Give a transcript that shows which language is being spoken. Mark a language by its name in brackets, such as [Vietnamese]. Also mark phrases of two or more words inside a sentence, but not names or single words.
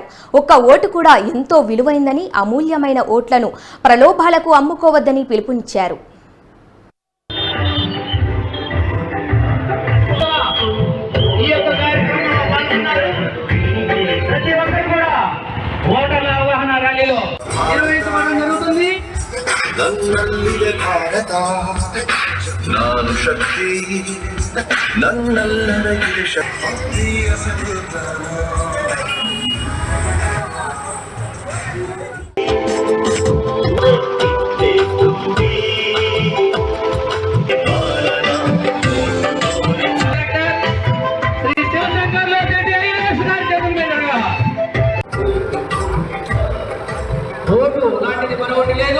[Telugu] ఒక్క ఓటు కూడా ఎంతో విలువైందని, అమూల్యమైన ఓట్లను ప్రలోభాలకు అమ్ముకోవద్దని పిలుపునిచ్చారు. ఈ యొక్క కార్యక్రమంలో పాల్గొన్నారు ప్రతి ఒక్కరు కూడా ఓటర్ల అవగాహన ర్యాలీలో నిర్వహించడం జరుగుతుంది. [Kannada] ನನ್ನಲ್ಲಿದೆ ಭಾರತ ನಾನು ಶಕ್ತಿ ನನ್ನಲ್ಲರಗಿದೆ ಶಕ್ತಿಯ ಸಮೃದ್ಧನ [Telugu] శ్రీ శివశంకర్ రెడ్డి ఐఏఎస్ గారి చేతుల మీదుగా ఓటు లాంటిది మరొకటి లేదు.